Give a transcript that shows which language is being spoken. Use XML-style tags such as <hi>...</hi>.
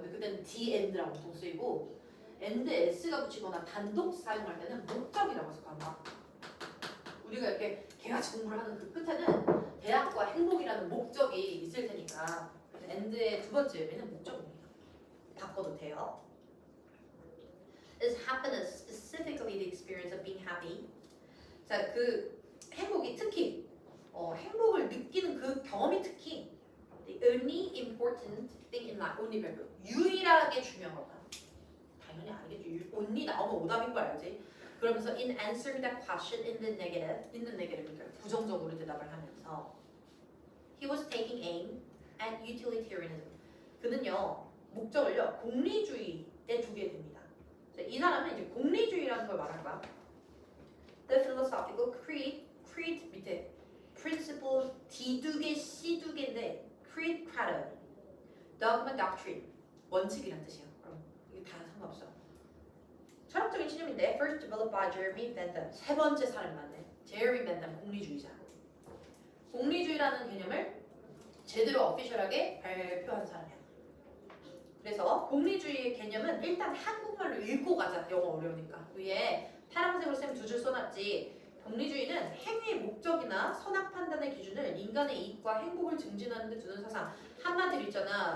<ko>근데 그때는 the end라고 보통 쓰이고 and s가 붙이거나 단독 사용할 때는 목적이라고 써간다. 우리가 이렇게 개화식 공부를 하는 그 끝에는 대학과 행복이라는 목적이 있을 테니까 end의 두 번째 의미는 목적입니다. 바꿔도 돼요.</ko> <en>Is happiness specifically the experience of being happy?</en> <ko>자, 그 행복이 특히 행복을 느끼는 그 경험이 특히</ko> <en>the only important thing in life,</en> <ko>only verb, 유일하게 중요한 거다. 당연히 아니겠지. only 나오면 오답인 거 알지? 그러면서</ko> <en>in answering that question in the negative,</en> <ko>그러니까 부정적으로 대답을 하면서</ko> <en>he was taking aim at utilitarianism.</en> <ko>그는요 목적을요 공리주의에 두게 됩니다. 자, 이 사람은 이제 공리주의라는 걸 말할 거야. The philosophical creed 밑에 principle D 두 개, C 두 개인데 creed, credo, dogma, doctrine 원칙이란 뜻이에요. 그럼 이게 다 상관없어. 철학적인 신념인데</ko> <en>first developed by Jeremy Bentham.</en> <ko>세 번째 사람이 맞네. 제레미 벤담 공리주의자. 공리주의라는 개념을 제대로 어피셜하게 발표한 사람이야. 그래서 공리주의의 개념은 일단 한국말로 읽고 가자. 영어 어려우니까. 위에 파란색으로 쌤 두 줄 써놨지. 공리주의는 행위의 목적이나 선악 판단의 기준을 인간의 이익과 행복을 증진하는 데 두는 사상. 한마디로 있잖아.</ko>